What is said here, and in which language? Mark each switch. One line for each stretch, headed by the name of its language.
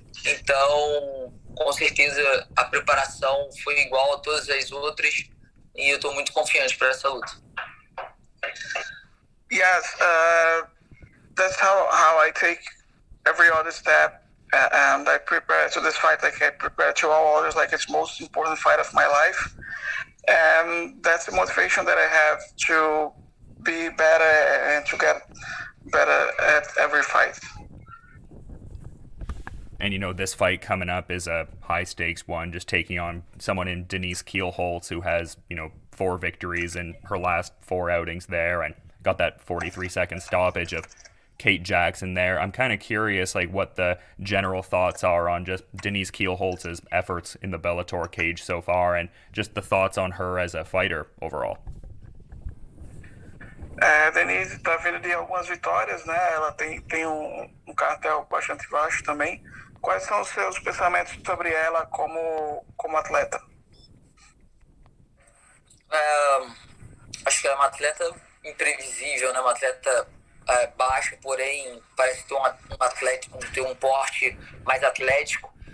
Portuguese: Então, com certeza, a preparação foi igual a todas as outras e eu estou muito confiante para essa luta.
English: Yes, that's how I take every other step, and I prepare to this fight like I prepare to all others, like it's most important fight of my life, and that's the motivation that I have to be better and to get better at every fight. And this fight coming up is a high stakes one, just taking on someone in Denise Kielholtz, who has 4 victories in her last 4 outings there, and got that 43-second stoppage of Kate Jackson there. I'm kind of curious, like, what the general thoughts are on just Denise Kielholtz's efforts in the Bellator cage so far, and just the thoughts on her as a fighter overall.
Portuguese: Denise está vindo de algumas vitórias, né? Ela tem um cartel bastante baixo também. Quais são os seus pensamentos sobre ela como atleta? Acho que ela é uma atleta imprevisível, né? Uma atleta baixa, porém parece ter um porte mais atlético.